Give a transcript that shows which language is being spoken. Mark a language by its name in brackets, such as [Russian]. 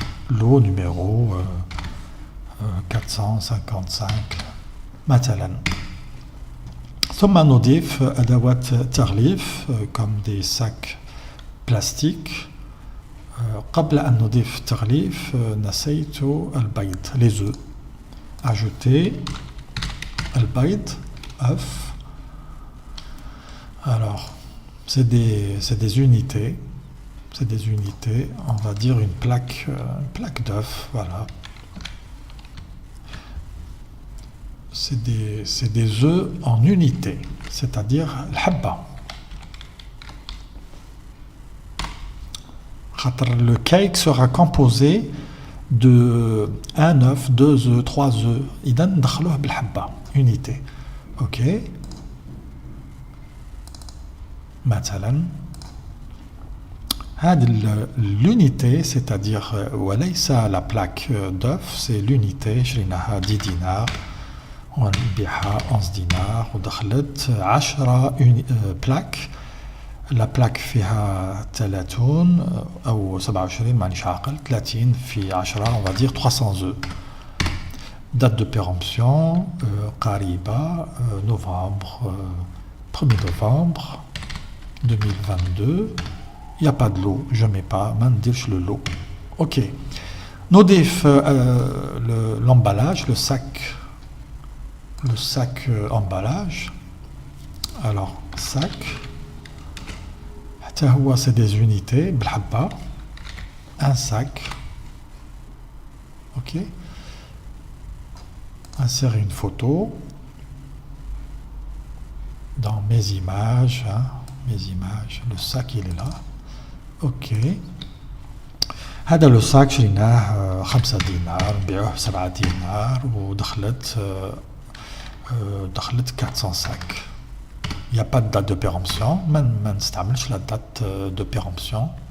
[French] lot numéro 455 [Arabic] مثلا. ثم نضيف أدوات تغليف [French] comme des sacs plastiques. [Arabic] قبل أن نضيف التغليف نسيت البيض [French] les œufs. ajouter [Arabic] البيض [French] œuf. Alors, c'est des unités. C'est des unités. On va dire une plaque d'œuf. Voilà. C'est des œufs en unité. C'est-à-dire [Arabic] الحبة. [French] Le cake sera composé de 1 œuf, 2 œufs, 3 œufs. [Arabic] إذا ندخلوه بالحبة. [French] Unité. [Arabic] Ok. مثلا هذه [French] l'unité, c'est-à-dire [Arabic] وليس [French] la plaque d'œuf, c'est l'unité. [Arabic] شريناها 10 دينار ونبيعها 11 دينار ودخلت 10 بلاك. لا بلاك فيها 30 أو 27 مانيش عاقل. [French] 30 [Arabic] في [French] 10 on va dire 300 œufs. date de péremption [Arabic] قريبة [French] novembre 1er novembre 2022. Il n'y a pas de lot, je ne mets pas, le lot. Ok. [Arabic] نضيف [French] l'emballage, le sac emballage. Alors, sac. [Arabic] حتى هو [French] c'est des unités [Arabic] بالحبة. [French] Un sac. Ok. Insérer une photo dans mes images. Mes images. Le sac il est là. Ok. [Arabic] هذا لو ساك شريناه 5 دينار نبيعوه 7 دينار ودخلت 405. [French] Il n'y a pas de date de péremption. [Arabic] ما نستعملش [French] la date de péremption.